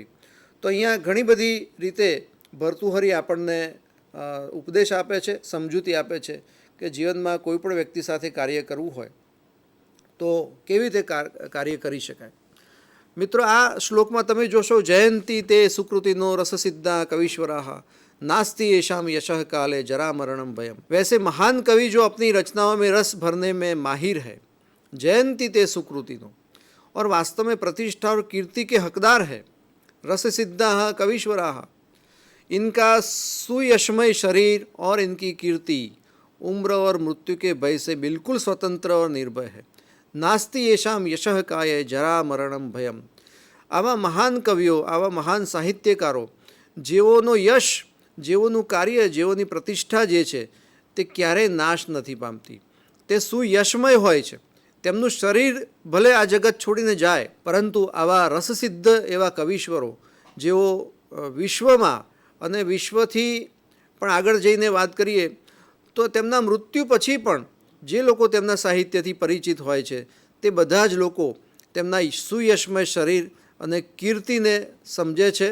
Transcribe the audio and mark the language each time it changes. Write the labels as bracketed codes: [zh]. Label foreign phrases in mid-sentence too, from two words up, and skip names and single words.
[gu] તો અહીંયા ઘણી બધી રીતે ભર્તુહરી આપણને ઉપદેશ આપે છે, સમજૂતી આપે છે કે જીવનમાં કોઈ પણ વ્યક્તિ સાથે કાર્ય કરવું હોય તો કેવી રીતે કાર્ય કરી શકાય. મિત્રો, આ શ્લોકમાં તમે જોશો, [sa] જયંતી તે સુકૃતિનો રસસિદ્ધા કવિશ્વરાહ नास्ति येषाम यशः काले जरा मरणम भयम. [hi] वैसे महान कवि जो अपनी रचनाओं में रस भरने में माहिर है, [sa] जयंती ते सुकृतिनो, [hi] और वास्तव में प्रतिष्ठा और कीर्ति के हकदार है. [sa] रस सिद्धा कवीश्वराः, [hi] इनका सुयशमय शरीर और इनकी कीर्ति उम्र और मृत्यु के भय से बिल्कुल स्वतंत्र और निर्भय है. [sa] नास्ति येषाम यशः काले जरा मरणम भयम. [gu] આવા મહાન કવિઓ, આવા મહાન સાહિત્યકારો જેઓનો યશ, જેઓનું કાર્ય, જેઓની પ્રતિષ્ઠા જે છે તે ક્યારેય નાશ નથી પામતી. તે સુયશમય હોય છે. તેમનું શરીર ભલે આ જગત છોડીને જાય, પરંતુ આવા રસસિદ્ધ એવા કવિશ્વરો જેઓ વિશ્વમાં અને વિશ્વથી પણ આગળ જઈને વાત કરીએ તો તેમના મૃત્યુ પછી પણ જે લોકો તેમના સાહિત્યથી પરિચિત હોય છે તે બધા જ લોકો તેમના સુયશમય શરીર અને કીર્તિને સમજે છે.